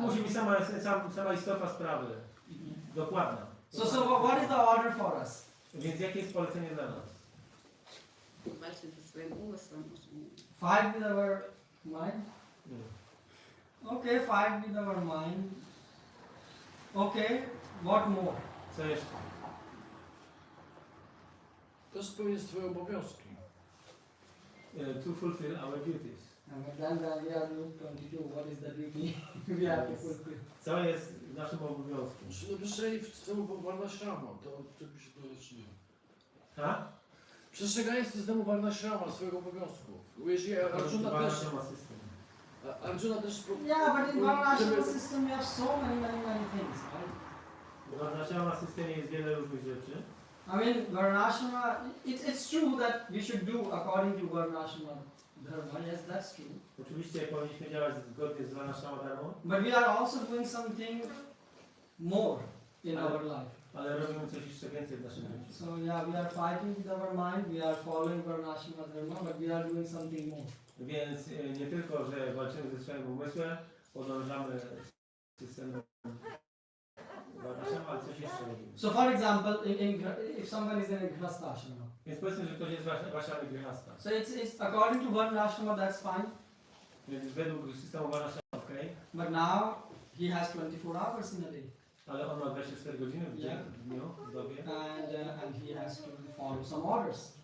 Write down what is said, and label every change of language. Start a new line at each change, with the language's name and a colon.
Polish: musi być sama istota sprawy. Dokładna.
English: So what is the order for us?
Polish: Więc jakie jest polecenie dla nas? Walczyć ze swoim umysłem, może nie.
English: Fight with our mind. Okay, fight with our mind. Okay, what more?
Polish: Co jeszcze? To spełnić swoje obowiązki.
English: To fulfill our duties. And then we are Luke 22. What is the duty we have to fulfill?
Polish: Co jest naszym obowiązkiem? Przestrzeganie systemu Varnashrama, to czego się to zaczyna. Ha? Przestrzeganie systemu Varnashrama, swojego obowiązku. Bo jeżeli Arjuna też... system. Arjuna też...
English: Yeah, but in Varnashram system we have so many things, right?
Polish: W naszym systemie jest wiele różnych rzeczy.
English: I mean, Varnashrama, it's true that we should do according to Varnashrama dharma. Yes, that's true.
Polish: Oczywiście powinniśmy działać zgodnie z Varnashrama dharmą,
English: But we are also doing something more in our life.
Polish: ale robimy coś jeszcze więcej w naszym życiu.
English: So yeah, we are fighting with our mind, we are following Varnashrama dharma, but we are doing something more.
Polish: Więc nie tylko, że walczymy ze swoim umysłem, podążamy systemem Varnashrama, ale coś jeszcze robimy.
English: So for example, if someone is in a grihastha,
Polish: Więc powiedzmy, że ktoś jest Vaishnava Grihasta.
English: so it's according to Varnashrama, that's fine.
Polish: Więc według systemu Varnashrama okej,
English: But now he has 24 hours in a day,
Polish: ale on ma 24 godziny w dzień, w dniu, w dobie
English: and he has to follow some orders.